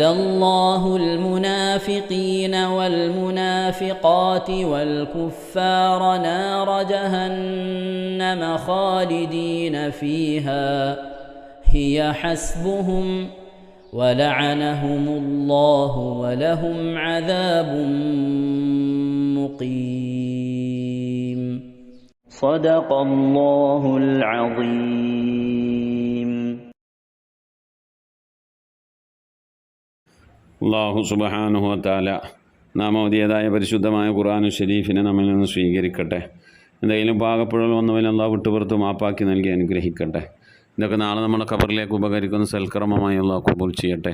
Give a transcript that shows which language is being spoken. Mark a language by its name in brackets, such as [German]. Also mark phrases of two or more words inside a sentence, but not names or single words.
[Arabic] الله المنافقين والمنافقات والكفار نار جهنم خالدين فيها هي حسبهم ولعنهم الله ولهم عذاب مقيم صدق الله العظيم. الله سبحانه وتعالى [Malayalam] നാം ഓതിയതായ പരിശുദ്ധമായ ഖുർആനുൽ ശരീഫിനെ നമ്മിൽ നിന്ന് സ്വീകരിക്കട്ടെ. എന്തെങ്കിലും പാകപ്പിഴകൾ വന്നവൻ അല്ലാഹു വിട്ടുപുറത്ത് മാപ്പാക്കി നൽകി അനുഗ്രഹിക്കട്ടെ. ഇതൊക്കെ നാളെ നമ്മുടെ ഖബറിലേക്ക് ഉപകരിക്കുന്ന സൽക്കർമ്മമായി അല്ലാഹു ഖബൂൽ ചെയ്യട്ടെ.